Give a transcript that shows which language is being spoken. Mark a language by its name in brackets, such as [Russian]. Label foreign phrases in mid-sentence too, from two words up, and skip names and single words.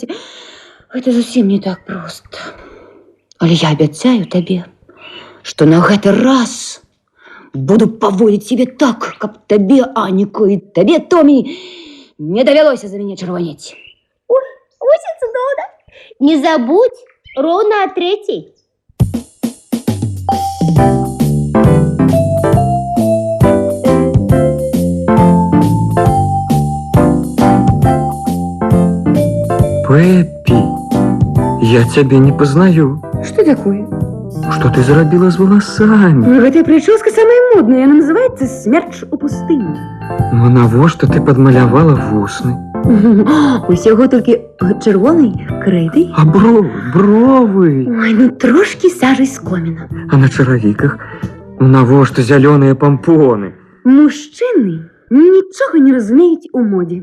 [Belarusian] Гэта зусім не так проста. Але я абяцаю табе, што на гэты раз буду паводзіць сябе так, каб табе, Аніко, і табе, Томі, не давялося за мяне чырванець. Ось і цудоўна. Не забудь, роўна о 3:00. [Russian] Пеппи, я тебя не познаю. Что такое? Что ты зарабила с волосами? [Belarusian] Гэтая прическа самая модная, она называется «Смерч у пустыні». Ну, навошта ты подмалявала вусны? Усяго толькі чырвонай крэйдай. А бровы? Ой, трошки сажай з коміна. А на чаравіках? Ну, навошта зялёныя пампоны? Мужчыны нічога не разумеюць у модзе.